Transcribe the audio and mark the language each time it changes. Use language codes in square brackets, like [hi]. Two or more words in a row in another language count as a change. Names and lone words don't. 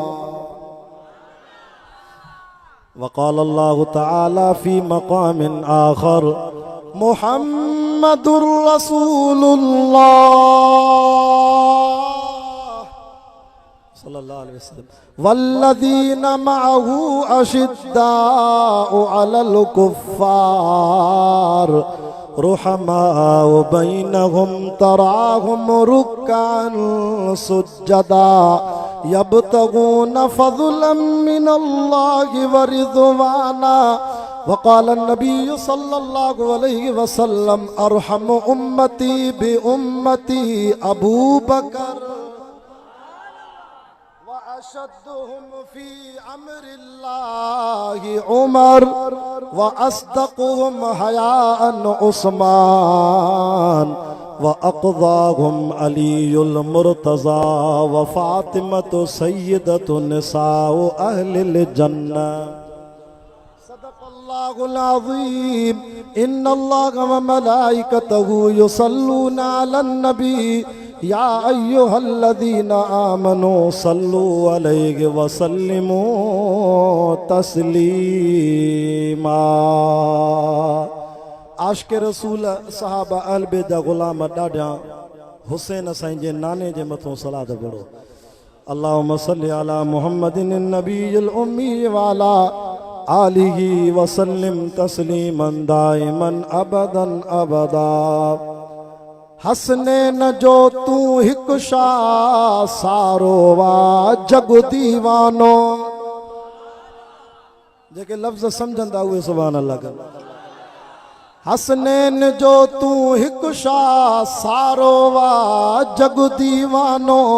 [ar] وقال الله تعالى في مقام آخر محمد رسول الله صلى الله عليه وسلم والذين معه أشداء على الكفار رحماء بينهم تراهم ركعا سجدا يبتغون فضلا من الله ورضوانا. وقال النبي صلى الله عليه وسلم أرحم أمتي بأمتي أبو بكر وأشدهم في أمر الله عمر وأصدقهم حياء عثمان وأقضاهم علي المرتضى وفاطمة سيدة نساء أهل الجنة. صدق الله العظيم. إن الله وملائكته يصلون على النبي يا أيها الذين آمنوا صلوا عليه وسلموا تسليما. [sd] आशिक़ रसूल सहाबा अहल बैत जा ग़ुलाम ॾाढा हुसैन साईं जे नाने जे मथां सलात पढ़ो। [ar] اللهم صل على محمد النبي الأمي وعلى آله وسلم تسليما دائما أبدا أبدا. [sd] हसनैन जो तू हिक शाह सारो वा जग दीवानो। जेके लफ्ज़ समझंदा उहे [ar] سبحان الله [sd] कनि। हसनैन जो तू हिक शाह सारो वा जग दीवानो।